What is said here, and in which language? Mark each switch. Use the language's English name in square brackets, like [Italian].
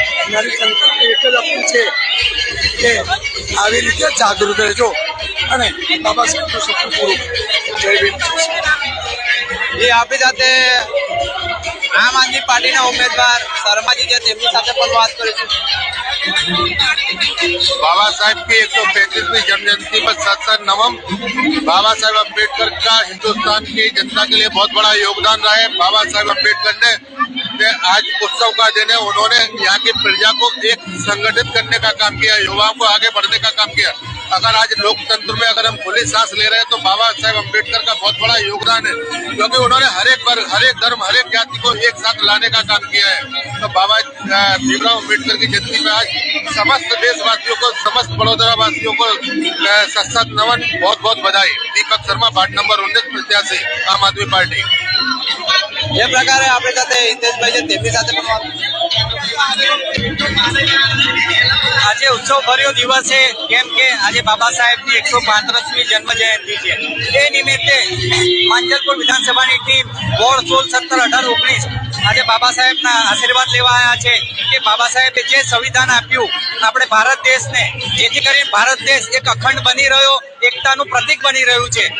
[Gujarati] મારી સંકલ્પ એક જ અપીલ છે કે આવી રીતે જાગૃત રહેજો અને બાબા સાહેબનું સપનું પૂરું કરો. જય ભીમ. એ આપણી સાથે આમ આદમી પાર્ટીના ઉમેદવાર શર્માજી છે તેમની સાથે પણ વાત કરીશું. [Hindi] बाबा साहब की 135वीं जन्म जयंती पर सत नवम. बाबा साहब अम्बेडकर का हिंदुस्तान की जनता के लिए बहुत बड़ा योगदान रहा है. बाबा साहब अम्बेडकर ने आज उत्सव का दिन है. उन्होंने यहाँ की प्रजा को एक संगठित करने का काम किया, युवाओं को आगे बढ़ने का काम किया. अगर आज लोकतंत्र में अगर हम खुली सांस ले रहे हैं तो बाबा साहब अम्बेडकर का बहुत बड़ा योगदान है, क्योंकि उन्होंने हर एक वर्ग, हर एक धर्म, हर एक जाति को एक साथ लाने का काम किया है. तो बाबा भीमराव अम्बेडकर की जयंती में आज समस्त देशवासियों को, समस्त बड़ौदा वासियों को सत नमन, बहुत बहुत बधाई. दीपक शर्मा, वार्ड नंबर 19 प्रत्याशी, आम आदमी पार्टी. [Gujarati] જે પ્રકારે આપણી સાથે હિતેશભાઈ છે તેમની સાથે પણ વાત. આજે ઉત્સવ ભર્યો દિવસ છે, કેમ કે આજે બાબા સાહેબની 135મી જન્મ જયંતિ છે. એ નિમિત્તે માંજલપુર વિધાનસભાની ટીમ વોર્ડ 16, 17, 18, 19 આજે બાબા સાહેબના આશીર્વાદ લેવા આવ્યા છે કે બાબા સાહેબે જે સંવિધાન આપ્યું આપણે ભારત દેશને, જેથી કરીને ભારત દેશ એક અખંડ બની રહ્યો, એકતાનું પ્રતીક બની રહ્યું છે.